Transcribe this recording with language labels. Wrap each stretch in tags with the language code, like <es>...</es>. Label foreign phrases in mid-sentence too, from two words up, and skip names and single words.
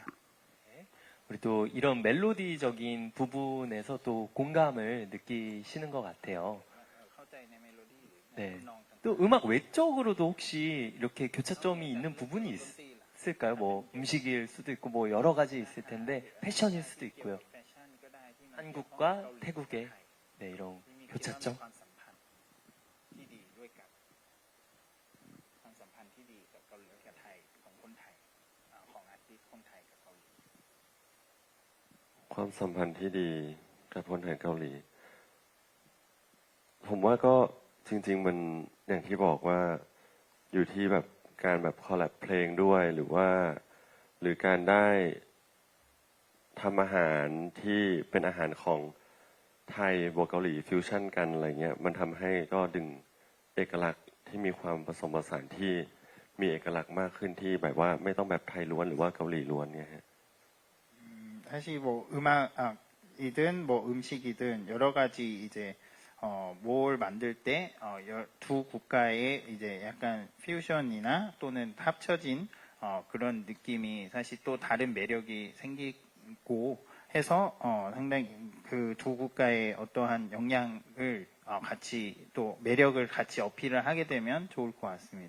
<ko>우리 또 이런 멜로디적인 부분에서 또 공감을 느끼시는 것 같아요. 네. 또 음악 외적으로도 혹시 이렇게 교차점이 있는 부분이 있을까요? 뭐 음식일 수도 있고 뭐 여러 가지 있을 텐데 패션일 수도 있고요. 한국과 태국의 네, 이런 교차점.</ko> <th>ความสัมพันธ์ที่ดีกับคนไทยเกาหลีผมว่าก็ จริงๆมันอย่างที่บอกว่าอยู่ที่แบบการแบบคอลแลบเพลงด้วยหรือการได้ทำอาหารที่เป็นอาหารของไทยบวกเกาหลีฟิวชั่นกันอะไรเงี้ยมันทำให้ก็ดึงเอกลักษณ์ที่มีความผสมผสานที่ มีเอกลักษณ์มากขึ้นที่แบบว่าไม่ต้องแบบไทยล้วนหรือว่าเกาหลีล้วนเนี่ยฮะ</th> <ko>사실 뭐 음악이든 뭐 음식이든 여러 가지 이제 뭘 만들 때 두 국가의 이제 약간 퓨전이나 또는 합쳐진 그런 느낌이 사실 또 다른 매력이 생기고 해서 상당히 그 두 국가의 어떠한 영향을 같이 또 매력을 같이 어필을 하게 되면 좋을 것 같습니다.</ko>